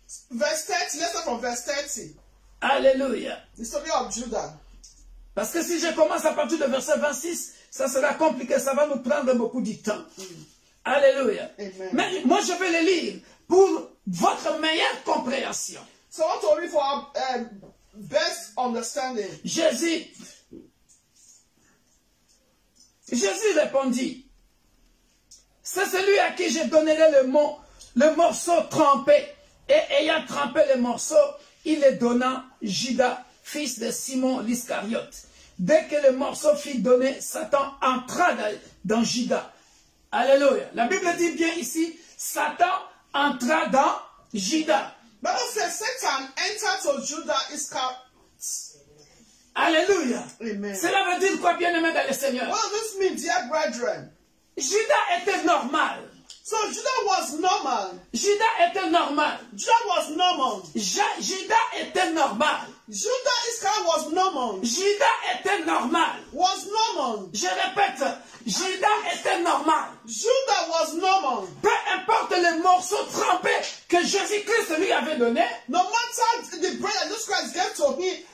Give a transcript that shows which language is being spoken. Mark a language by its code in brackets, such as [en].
[en] Verse 30, let's start from verse 30. [fr] Alléluia. [en] The story of Judah. [fr] Parce que si je commence à partir du verset 26, ça sera compliqué, ça va nous prendre beaucoup de temps. Alléluia. Amen. Mais moi, je vais le lire pour votre meilleure compréhension. [en] So I want to read for our best understanding. [fr] Jésus répondit, c'est celui à qui je donnerai le morceau trempé. Et ayant trempé le morceau, il le donna Judas, fils de Simon l'Iscariote. Dès que le morceau fut donné, Satan entra dans Judas. Alléluia. La Bible dit bien ici, Satan entra dans Judas. [en] Bible says Satan entered to Judah Iscariot. [fr] Alléluia. Amen. Cela veut dire quoi, bien-aimé dans le Seigneur? [en] What does this mean, dear brethren? [fr] Judas était normal. [en] So Judah was normal. [fr] Judas était normal. [en] Judah was normal. [fr] Judas était normal. [en] Judah Iscariot was normal. [fr] Judas était normal. [en] Was normal. [fr] Je répète, Judas était normal. [en] Judah was normal. [fr] Peu importe le morceau trempé que Jésus-Christ lui avait donné, [en] No matter the bread that Jesus Christ gave to him,